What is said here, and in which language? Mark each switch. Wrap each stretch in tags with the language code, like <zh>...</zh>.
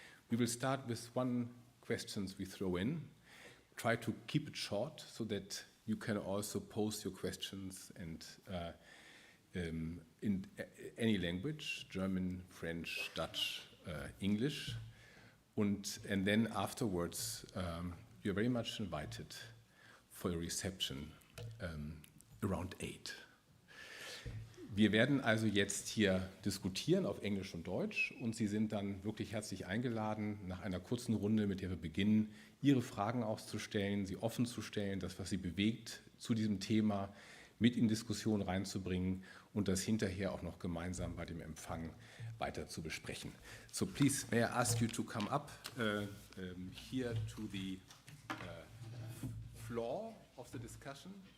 <en>We will start with one question we throw in. Try to keep it short so that you can also post your questions and in any language, German, French, Dutch, English. And then afterwards, you're very much invited for a reception around 8.</en> <de>Wir werden also jetzt hier diskutieren auf Englisch und Deutsch und Sie sind dann wirklich herzlich eingeladen, nach einer kurzen Runde, mit der wir beginnen, Ihre Fragen auszustellen, sie offen zu stellen, das, was Sie bewegt zu diesem Thema, mit in Diskussion reinzubringen und das hinterher auch noch gemeinsam bei dem Empfang weiter zu besprechen.</de> <en>So please, may I ask you to come up here to the floor of the discussion.</en>